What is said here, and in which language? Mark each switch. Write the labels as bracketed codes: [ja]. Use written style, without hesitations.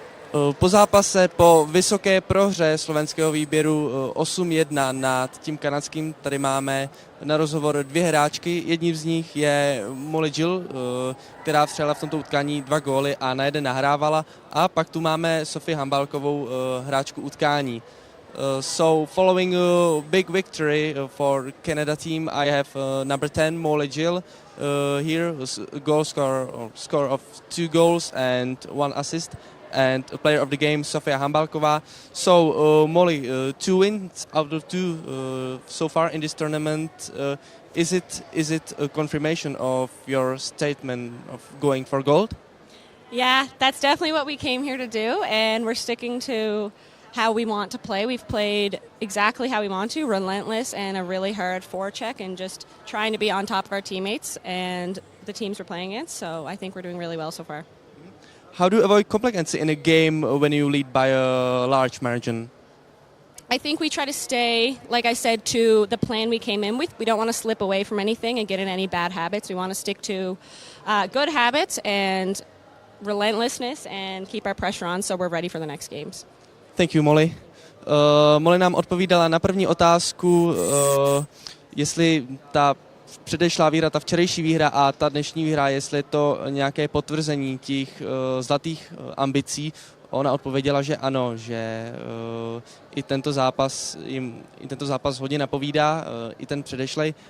[cs] Po zápase, po vysoké prohře slovenského výběru 8-1 nad tím kanadským, tady máme na rozhovor dvě hráčky. Jedním z nich je Molly Jill, která vstřelila v tomto utkání 2 góly a na jeden nahrávala. A pak tu máme Sofii Hambalkovou, hráčku utkání. [en] So following a big victory for Canada team, I have number 10 Molly Jill here, goal score of 2 goals and 1 assist, and a player of the game Sofia Hambalková. So Molly, 2 wins out of 2 so far in this tournament. Is it a confirmation of your statement of going for gold? Yeah, that's definitely what we came here to do, and we're sticking to how we want to play. We've played exactly how we want to, relentless and a really hard forecheck and just trying to be on top of our teammates and the teams we're playing against. So I think we're doing really well so far. How do you avoid complacency in a game when you lead by a large margin? I think we try to stay, like I said, to the plan we came in with. We don't want to slip away from anything and get in any bad habits. We want to stick to good habits and relentlessness and keep our pressure on so we're ready for the next games. Thank you, Molly. [cs] Molly nám odpovídala na první otázku, jestli ta předešlá výhra, ta včerejší výhra a ta dnešní výhra, jestli je to nějaké potvrzení těch zlatých ambicí. Ona odpověděla, že ano, že i tento zápas hodně napovídá, i ten předešlej.